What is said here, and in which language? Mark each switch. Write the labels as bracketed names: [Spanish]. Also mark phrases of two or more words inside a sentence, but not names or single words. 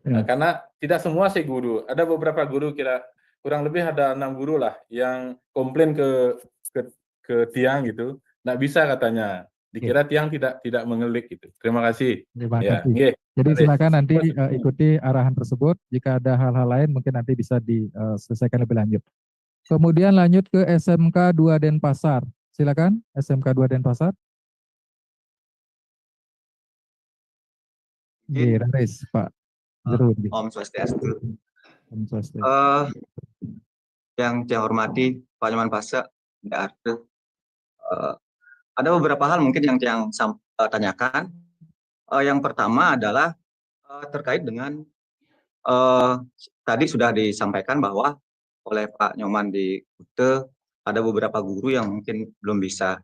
[Indonesian] karena tidak semua sih guru, ada beberapa guru, kurang lebih ada 6 guru lah yang komplain ke Tiang gitu, nggak bisa katanya, dikira Tiang tidak mengelik gitu. Terima kasih. Terima Ya, kasih. Jadi silakan nanti ikuti arahan tersebut. Jika ada hal-hal lain mungkin nanti bisa diselesaikan lebih lanjut. Kemudian lanjut ke SMK 2 Denpasar. Silakan SMK 2 Denpasar. Raris, Pak Jero. [Sanskrit] Om Swastiastu. Om Swastiastu. [Indonesian] Yang saya hormati Pak Nyoman Pasak, ada beberapa hal mungkin yang saya tanyakan. Yang pertama adalah terkait dengan tadi sudah disampaikan bahwa oleh Pak Nyoman di Kute ada beberapa guru yang mungkin belum bisa.